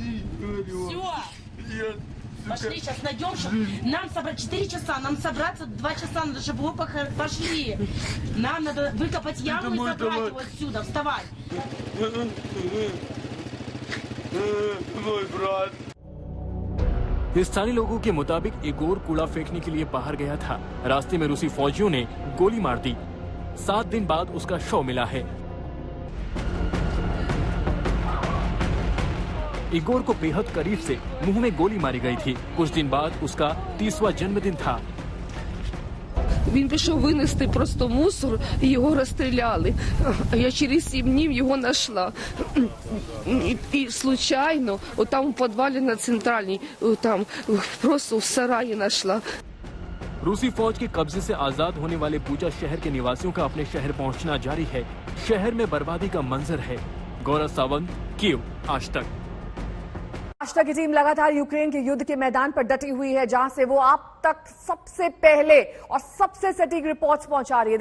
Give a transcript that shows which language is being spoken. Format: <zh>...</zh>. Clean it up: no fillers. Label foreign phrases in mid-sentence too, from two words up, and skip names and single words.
<ru>Все. Пошли, сейчас найдем, нам собрать 4 часа, нам собраться 2 часа, надо, чтобы вы пошли. Нам надо выкопать яму и забрать его отсюда. Вставай. Мой брат.</ru> <hi>स्थानीय लोगों के मुताबिक इगोर कूड़ा फेंकने के लिए बाहर गया था। रास्ते में रूसी फौजियों ने गोली मार दी। 7 दिन बाद उसका शव मिला है। इगोर को बेहद करीब से मुंह में गोली मारी गई थी। कुछ दिन बाद उसका 30वां जन्मदिन था।</hi> <uk>Він пішов винести просто мусор і його розстріляли. Я через 7 днів його знайшла. І случайно, отам у підвалі на центральній, там просто в сараї знайшла.</uk> <hi>रूसी फौज के कब्जे से आजाद होने वाले बूचा शहर के निवासियों का अपने शहर पहुंचना जारी है। शहर में बर्बादी का मंजर है। गौरव सावंत, कीव, आज तक। आज तक की टीम लगातार यूक्रेन के युद्ध के मैदान पर डटी हुई है, जहां से वो आप तक सबसे पहले और सबसे सटीक रिपोर्ट्स पहुंचा रही है।</hi>